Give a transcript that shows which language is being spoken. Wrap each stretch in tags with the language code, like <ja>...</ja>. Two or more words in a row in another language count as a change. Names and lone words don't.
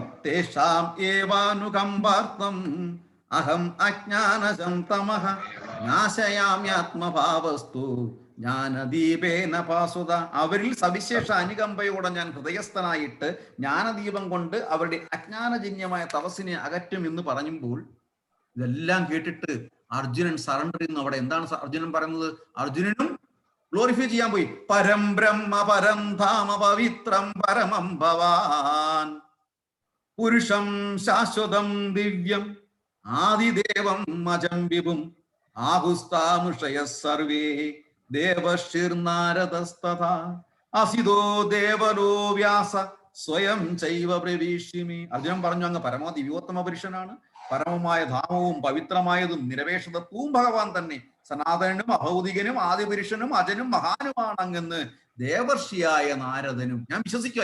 <sa>തേഷാം ഏവാനുകമ്പാർത്ഥം അഹം അജ്ഞാനജം തമഃ നാശയാമ്യാത്മഭാവസ്തു ജ്ഞാനദീപേന പാസുത.</sa> <ml>അവരിൽ സവിശേഷ അനുകമ്പയോടെ ഞാൻ ഹൃദയസ്ഥനായിട്ട് ജ്ഞാനദീപം കൊണ്ട് അവരുടെ അജ്ഞാനജന്യമായ തപസ്സിനെ അകറ്റും എന്ന് പറയുമ്പോൾ ഇതെല്ലാം കേട്ടിട്ട് അർജുനൻ സറണ്ടർ ചെയ്യുന്നു. അവിടെ എന്താണ് അർജുനൻ പറയുന്നത്? അർജുനനും ഗ്ലോറിഫൈ ചെയ്യാൻ പോയി.</ml> <sa>പരം ബ്രഹ്മ പരം ധാമ പവിത്രം പരമം ഭവാൻ പുരുഷം ശാശ്വതം ദിവ്യം ആദിദേവം അജം വിഭും ആഹുസ്താമുഷയ സർവേ ദേവശ്ചിർനാരദസ്തഥാ അസിതോ ദേവലോ വ്യാസ സ്വയം ചൈവ പ്രവീഷ്യമേ.</sa> <ml>അർജുനൻ പറഞ്ഞു, അങ്ങ് പരമ ദിവ്യോത്തമ പുരുഷനാണ്, പരമമായ ധാമവും പവിത്രമായതും നിരപേക്ഷതത്വവും ഭഗവാൻ തന്നെ, സനാതനനും അഭൗതികനും ആദിപുരുഷനും അജനും മഹാനുമാണ് അങ്ങെന്ന് ദേവർഷിയായ നാരദനും ഞാൻ വിശ്വസിക്കുക.</ml>